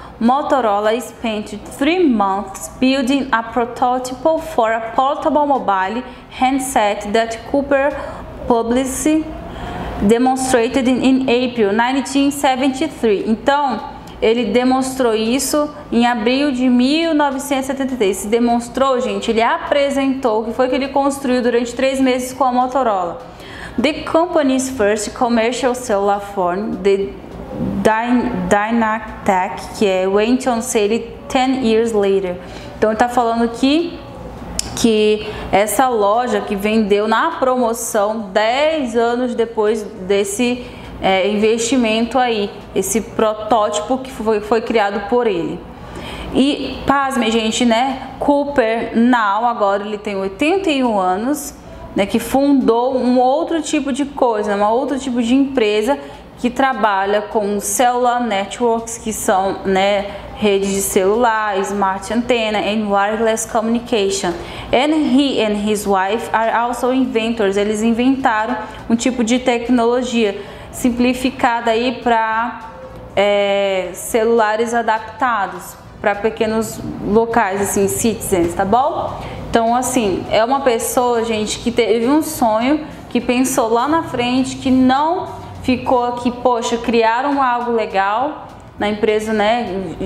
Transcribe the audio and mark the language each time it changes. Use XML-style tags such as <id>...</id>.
<en>Motorola spent 3 months building a prototype for a portable mobile handset that Cooper publicly demonstrated in April 1973.</en> <pt>Então, ele demonstrou isso em abril de 1973. Se demonstrou, gente, ele apresentou o que foi que ele construiu durante 3 meses com a Motorola.</pt> <en>The company's first commercial cellular phone, the Dynatec, que went on sale 10 years later.</en> <pt>Então, ele está falando aqui que essa loja que vendeu na promoção 10 anos depois desse investimento aí, esse protótipo que foi criado por ele. E pasme, gente, né? Cooper agora ele tem 81 anos, né? Que fundou um outro tipo de coisa, um outro tipo de empresa que trabalha com</pt> <en>cellular networks,</en> <pt>que são, né, redes de celular,</pt> <en>smart antenna and wireless communication. And he and his wife are also inventors.</en> <pt>Eles inventaram um tipo de tecnologia simplificada aí para celulares adaptados para pequenos locais, assim, citizens, tá bom? Então, assim, é uma pessoa, gente, que teve um sonho, que pensou lá na frente, que não ficou aqui, poxa, criaram algo legal na empresa, né?</pt>